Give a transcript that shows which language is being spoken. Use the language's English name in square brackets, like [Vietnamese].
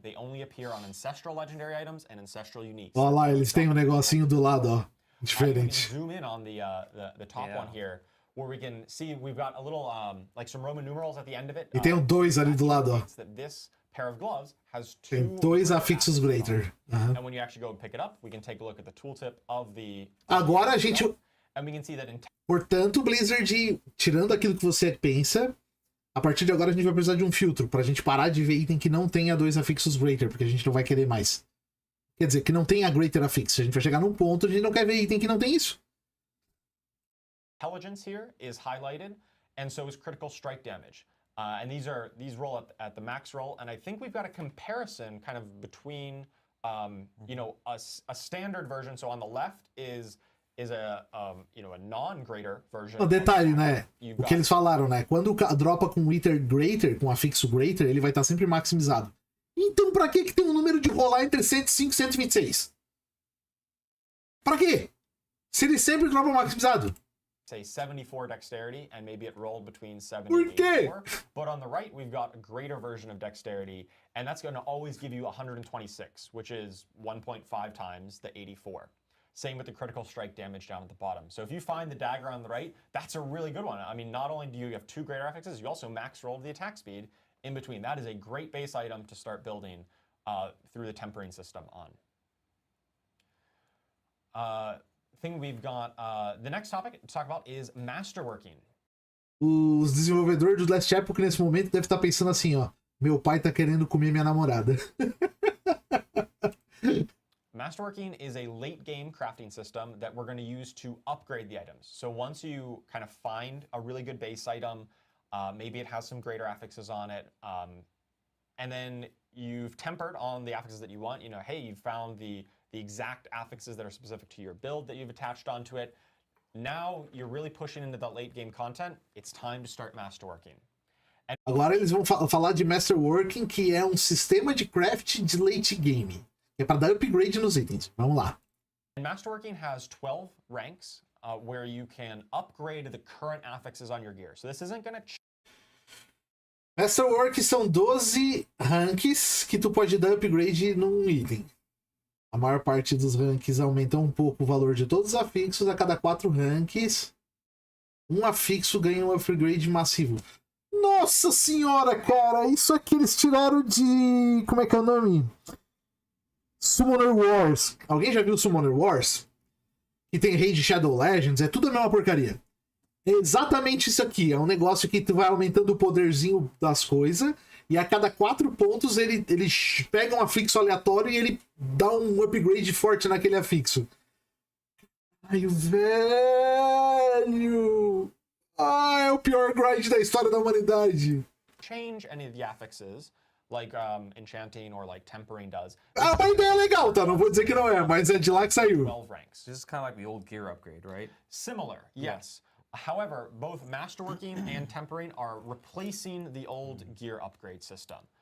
[English] They only appear on Ancestral Legendary items and Ancestral Uniques. [Portuguese] Olha lá, eles têm um negocinho do lado, ó. Diferente. [English] Zoom in on the top one here, where we can see we've got a little, like some Roman numerals at the end of it. [Portuguese] E tem 2 ali do lado, ó. [English] This pair of gloves has 2 [Portuguese] tem 2 afixos greater. [English] And when you actually go and pick it up, we can take a look at the tooltip of the. [Portuguese] Agora a gente. [English] And we can see that in. [Portuguese] Portanto, Blizzard, tirando aquilo que você pensa, a partir de agora a gente vai precisar de um filtro pra gente parar de ver item que não tenha 2 afixos greater, porque a gente não vai querer mais. Quer dizer, que não tenha greater affix. A gente vai chegar num ponto onde a gente não quer ver item que não tem isso. [English] Intelligence here is highlighted, and so is critical strike damage. And these roll at the max roll, and I think we've got a comparison kind of between, you know, a standard version. So on the left is a you know, a non-greater version. [Portuguese] O detalhe, né? O que eles falaram, né? Quando dropa com item greater, com afixo greater, ele vai estar sempre maximizado. Então pra que tem um número de rolar entre 105 e 126? Pra quê? Se ele sempre dropa maximizado. [English] Say 74 dexterity, and maybe it rolled between 70 [Portuguese] Por [English] and [Portuguese] quê? [English] 84. But on the right, we've got a greater version of dexterity, and that's going to always give you 126, which is 1.5 times the 84. Same with the critical strike damage down at the bottom. So if you find the dagger on the right, that's a really good one. I mean, not only do you have 2 greater affixes, you also max roll the attack speed in between. That is a great base item to start building through the tempering system on. Thing we've got, the next topic to talk about is masterworking. [Portuguese] Os desenvolvedores do Last Epoch nesse momento devem estar pensando assim, ó. Meu pai tá querendo comer minha namorada. [English] Masterworking is a late game crafting system that we're going to use to upgrade the items. So once you kind of find a really good base item, maybe it has some greater affixes on it, and then you've tempered on the affixes that you want. You know, hey, you've found the exact affixes that are specific to your build that you've attached onto it. Now you're really pushing into that late game content. It's time to start Masterworking. [Portuguese] Agora eles vão falar de Masterworking, que é um sistema de craft de late game. É para dar upgrade nos itens. Vamos lá. [English] And Masterworking has 12 ranks where you can upgrade the current affixes on your gear. So this isn't going to... [Portuguese] Masterwork são 12 ranks que tu pode dar upgrade num item. A maior parte dos ranks aumentam um pouco o valor de todos os afixos. A cada 4 ranks, um afixo ganha um upgrade massivo. Nossa senhora, cara! Isso aqui eles tiraram de... Como é que é o nome? Summoner Wars. Alguém já viu Summoner Wars? Que tem Raid Shadow Legends. É tudo a mesma porcaria. É exatamente isso aqui. É um negócio que tu vai aumentando o poderzinho das coisas. E a cada 4 pontos ele pega um afixo aleatório e ele dá um upgrade forte naquele afixo. Ai, velho! Ah, é o pior grind da história da humanidade. [English] Change any of the affixes, like enchanting or like tempering does. [Portuguese] Ah, a ideia é legal, tá? Não vou dizer que não é, mas é de lá que saiu. [English] 12 ranks. This is kind of like the old gear upgrade, right? Similar, yes. However, both Masterworking and Tempering are replacing the old gear upgrade system.